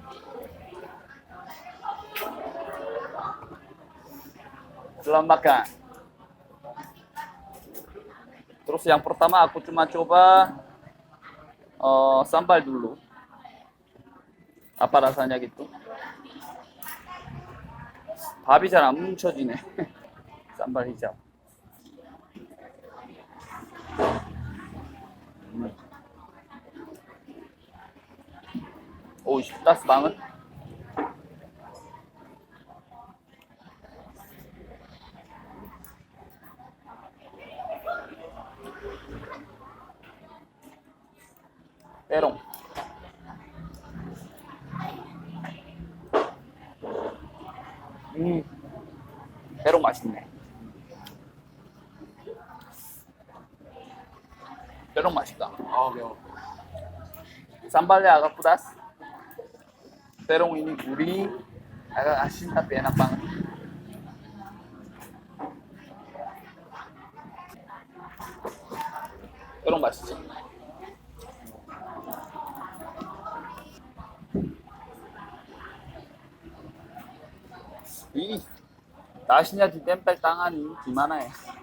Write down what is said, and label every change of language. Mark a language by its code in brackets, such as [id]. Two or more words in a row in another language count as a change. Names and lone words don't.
[id] Selamat makan. Terus yang pertama aku cuma coba sambal dulu. Apa rasanya gitu? [ko] 밥이 잘 안 뭉쳐지네. 쌈발 히잡. 오, [id] pedas banget. Terong. [ko] terong 맛있네. terong 맛있다. 매워. [id] Sambalnya agak pedas. Terong ini gurih, agak asin tapi enak banget. terong 맛있지. Ih, nasinya ditempel tangan ini gimana ya?